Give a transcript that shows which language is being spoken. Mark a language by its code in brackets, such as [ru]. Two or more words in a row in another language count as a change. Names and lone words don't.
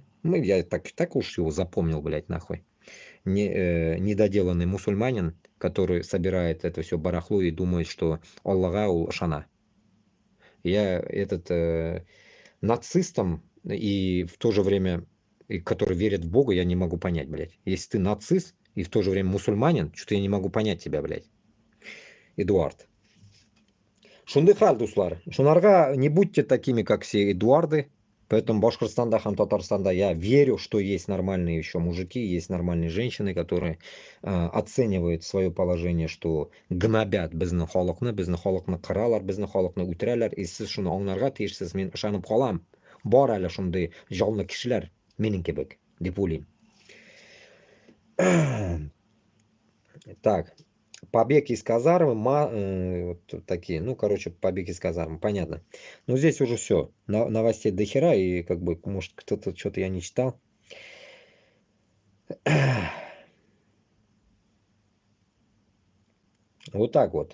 [ru] Я так уж его запомнил, блядь, нахуй. Недоделанный мусульманин, который собирает это все барахло и думает, что Аллаха ул-шана. Я нацистом и в то же время, который верит в Бога, я не могу понять, блядь. Если ты нацист и в то же время мусульманин, что-то я не могу понять тебя, блядь. [tt] Эдуард. Шундыхаль, дуслар. Шунарга, [ru] не будьте такими, как все Эдуарды. Поэтому в Башкортостане, Татарстане я верю, что есть нормальные еще мужики, есть нормальные женщины, которые оценивают свое положение, что гнобят [tt] безне халыкны кыралар, безне халыкны үтерәләр, [ru] и [tt] сез шуны аңларга тиешсез. Мин ышанып калам. Бар әле шундый җанлы кешеләр минем кебек, дип уйлыйм. [ru] Так. Побег из казармы, вот такие, ну, короче, побег из казармы, понятно. Но здесь уже все, новостей до хера, и как бы, может, кто-то, что-то я не читал. Вот так вот.